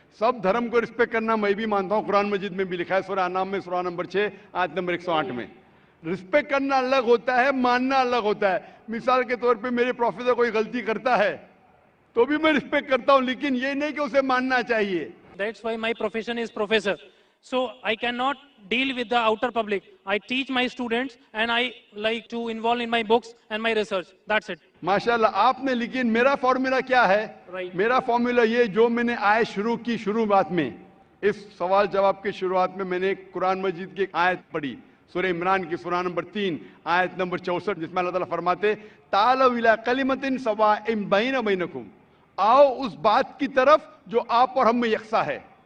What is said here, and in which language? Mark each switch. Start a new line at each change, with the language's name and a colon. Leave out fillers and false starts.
Hindi: सब धर्म को रिस्पेक्ट करना मैं भी मानता हूँ, कुरान मजीद में भी लिखा है, सूरह अनाम में सूरह नंबर 6 आयत नंबर 108 में। रिस्पेक्ट करना अलग होता है, मानना अलग होता है। मिसाल के तौर पे मेरे प्रोफेसर कोई गलती करता है तो भी मैं रिस्पेक्ट करता हूँ, लेकिन ये नहीं कि उसे मानना चाहिए।
English: That's why my profession is professor. So I cannot deal with the outer public. I teach my students and I like to involve in my books and my research. That's it.
Hindi: माशाल्लाह आपने, लेकिन मेरा formula क्या है?
English: Right.
Hindi: मेरा formula ये, जो मैंने आयत शुरू की, शुरुआत में इस सवाल जवाब के शुरुआत में मैंने कुरान मजीद की एक आयत पढ़ी, सूरह इमरान की सूरा नंबर 3 आयत नंबर 64, जिसमें अल्लाह ताला फरमाते
Arabic: तालौ इला कलिमतिन सवाइम बैना बैनकुम,
Hindi: आओ उस बात की तरफ जो आप और हम में यकसा है।